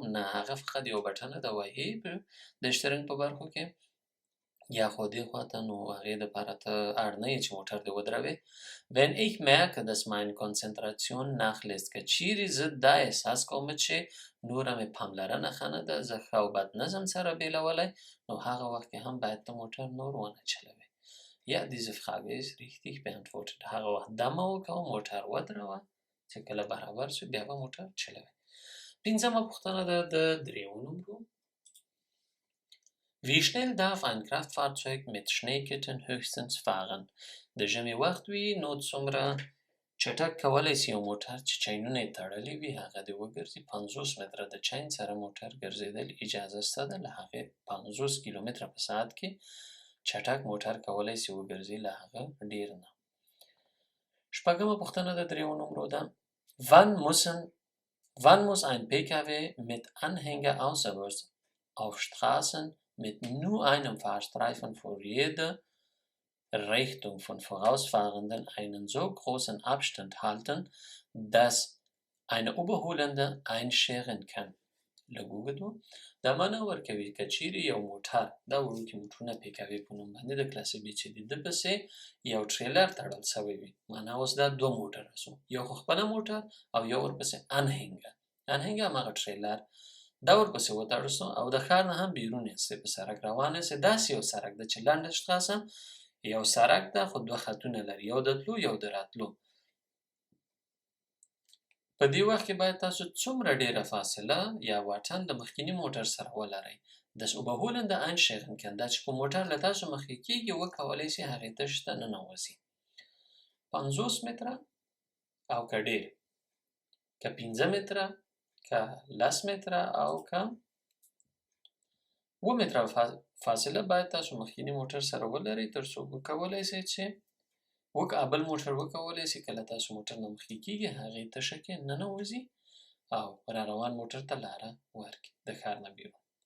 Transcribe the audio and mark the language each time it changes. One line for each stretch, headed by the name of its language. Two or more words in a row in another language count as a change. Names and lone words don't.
Pashto: نه، هغه فقط یو بټنه ده وهي د شترنګ په برخو کې یا خو دې خواته، نو هغې دپاره ته اړ نه یې چې موټر دې ودروې.
German: Wenn ich merke, dass meine Konzentration nachlässt،
Pashto: که چیرې زه دا احساس کوم چې نوره مې پاملرنه ښه نه ده، زه ښه او بد نظم سره بیلولی، نو هغه وخت کې هم باید ته موټر نور ونه چلوې.
German: Ja, diese Frage ist richtig beantwortet.
Pashto: هغه وخت دمه وکوه، موټر ودروه، چې کله برابر شو بیا به موټر چلوې. پنځمه پوښتنه ده د درېیمو نمرو.
German: Wie schnell darf ein Kraftfahrzeug mit Schneeketten höchstens fahren؟
Pashto: د ژمي وخت وي نو څومره چټک کولی سي یو موټر چې چینونه یې تړلي وي هغه دې وګرځي. 50 متره د چین سره موټر ګرځېدل اجازه شته ده، له هغې 50 کیلومتره په ساعت کې چټک موټر کولی سي وګرځي، له هغه ډېر نه. شپږمه پوښتنه د درېیمو نمرو ده.
German: Wann muss ein PKW mit Anhänger außerorts auf Straßen mit nur einem Fahrstreifen vor jeder Richtung von Vorausfahrenden einen so großen Abstand halten, dass eine Überholende einscheren kann؟
Pashto: لږ وګورو. دا معنا ورکوي که چیرې یو موټر، دا وړوکي موټرونه پیکاوي په نوم باندې د کلاسې بي چې دي، ده پسې یو ټریلر تړل سوی وي. معنا اوس دا دوه موټره سو، یو خو خپله موټر او یو ورپسې انهنګه هماغه ټریلر، دا ورپسې وتړل سو او د ښار نه هم بیرون یاستئ، په سړک روان یاستئ. داسې یو سړک ده چې لنډه شټراسه یو سړک ده خو دوه خطونه لري، یو د تلو یو د راتلو. په دې وخت کې باید تاسو څومره ډېره فاصله یا واټن د مخکیني موټر سره ولرئ.
German: Das Überholende einscheren kann،
Pashto: دا چې په موټر له تاسو مخکې کېږي وکولی سي هغې ته شته ننوځي. 50 متره او که ډېر، که 15 متره، که 10 متره او که 7 متره فاصله باید تاسو مخکیني موټر سره ولرئ تر څو وکولی سئ چې بل موټر وکولی سي کله تاسو موټر نه مخکې کېږي هغې تشه کې ننوځي او را روان موټر ته لاره ورکړي د ښار نه بیرون.